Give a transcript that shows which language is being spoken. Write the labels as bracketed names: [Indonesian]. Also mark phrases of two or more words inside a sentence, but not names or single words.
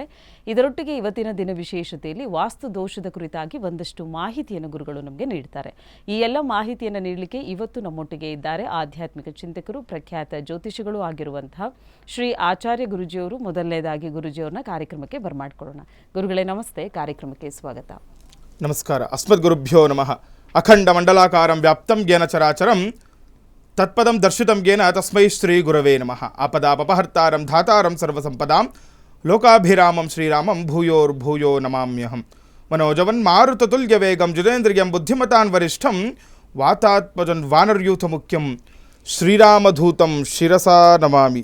[Kannada] ಇದರೊಟ್ಟಿಗೆ ಇವತ್ತಿನ ದಿನ ವಿಶೇಷತೆಯಲ್ಲಿ ವಾಸ್ತು ದೋಷದ ಕುರಿತಾಗಿ ಒಂದಷ್ಟು ಮಾಹಿತಿಯನ್ನು ಗುರುಗಳು ನಮಗೆ ನೀಡ್ತಾರೆ. ಈ ಎಲ್ಲ ಮಾಹಿತಿಯನ್ನು ನೀಡಲಿಕ್ಕೆ ಇವತ್ತು ನಮ್ಮೊಟ್ಟಿಗೆ ಇದ್ದಾರೆ ಆಧ್ಯಾತ್ಮಿಕ ಚಿಂತಕರು, ಪ್ರಖ್ಯಾತ ಜ್ಯೋತಿಷಿಗಳು ಆಗಿರುವಂತಹ ಶ್ರೀ ಆಚಾರ್ಯ ಗುರುಜಿಯವರು. ಮೊದಲನೇದಾಗಿ ಗುರುಜಿಯವರನ್ನ ಕಾರ್ಯಕ್ರಮಕ್ಕೆ ಬರಮಾಡ್ಕೊಳ್ಳೋಣ. ಗುರುಗಳೇ ನಮಸ್ತೆ, ಕಾರ್ಯಕ್ರಮಕ್ಕೆ ಸ್ವಾಗತ. [Sanskrit] ನಮಸ್ಕಾರ. ಅಸ್ಮದ್ ಗುರುಭ್ಯೋ ನಮಃ. ಅಖಂಡ ಮಂಡಲಾಕಾರಂ ವ್ಯಾಪ್ತಂ ಜ್ಞಾನ ಚರಾಚರಂ ತತ್ಪದಂ ದರ್ಶಿತಂ ಜ್ಞಾನ ತಸ್ಮೈ ಶ್ರೀ ಗುರವೇ ನಮಃ. ಆಪದಾಪಹರ್ತಾರಂ ಧಾತಾರಂ ಸರ್ವಸಂಪದಾಂ ಲೋಕಾಭಿರಾಮಂ ಶ್ರೀರಾಮಂ ಭೂಯೋರ್ಭೂಯೋ ನಮಾಮ್ಯಹಂ. ಮನೋಜವನ್ ಮಾರುತತುಲ್ಯ ವೇಗಂ ಜಿತೇಂದ್ರಿಯಂ ಬುದ್ಧಿಮತಾನ್ ವರಿಷ್ಠಂ ವಾತಾತ್ಮಜನ್ ವಾನರ್ಯೂಥ ಮುಖ್ಯಂ ಶ್ರೀರಾಮಧೂತಂ ಶಿರಸಾ ನಮಾಮಿ.